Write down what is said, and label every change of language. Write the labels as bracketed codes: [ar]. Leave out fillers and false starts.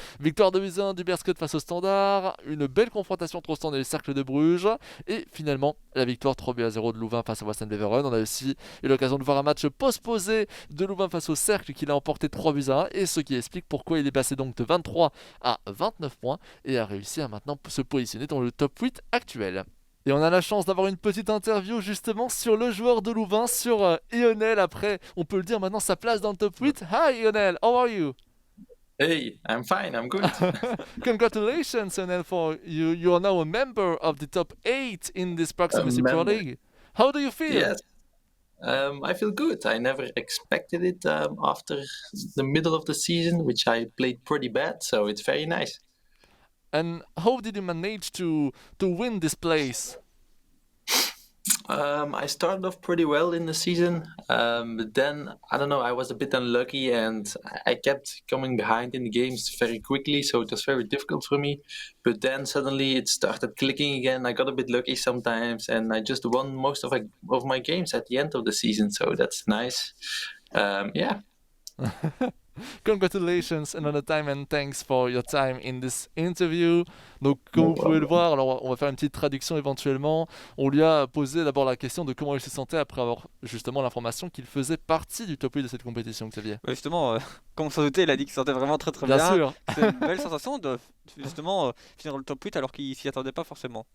[fr] Victoire de 8-1 du Berscott face au Standard, une belle confrontation entre Ostende et le Cercle de Bruges, et finalement la victoire 3-0 de Louvain face à Wassenaar Beveren. On a aussi eu l'occasion de voir un match postposé de Louvain face au Cercle qui l'a emporté 3-1, et ce qui explique pourquoi il est passé donc de 23 à 29 points et a réussi à maintenant se positionner dans le top 8 actuel. Et on a la chance d'avoir une petite interview justement sur le joueur de Louvain, sur Ionel. Après, on peut le dire maintenant, sa place dans le top 8. [en] Hi Ionel, how are you? Hey, I'm fine, I'm good. Congratulations Ionel, for you are now a member of the top 8 in this Proximus Pro League. How do you feel? Yes, I feel good. I never expected it after the middle of the season, which I played pretty bad, so it's very nice. And how did you manage to win this place? I started off pretty well in the season, but then I don't know. I was a bit unlucky, and I kept coming behind in the games very quickly, so it was very difficult for me. But then suddenly it started clicking again. I got a bit lucky sometimes, and I just won most of my games at the end of the season. So that's nice. Yeah. Congratulations another time and thanks for your time in this interview. [fr] Donc comme vous pouvez le voir, alors on va faire une petite traduction éventuellement. On lui a posé d'abord la question de comment il se sentait après avoir justement l'information qu'il faisait partie du top 8 de cette compétition, Xavier. Ouais, justement, comme on s'en doutait, il a dit qu'il se sentait vraiment très bien. Bien sûr. C'est une belle sensation de justement finir le top 8 alors qu'il s'y attendait pas forcément.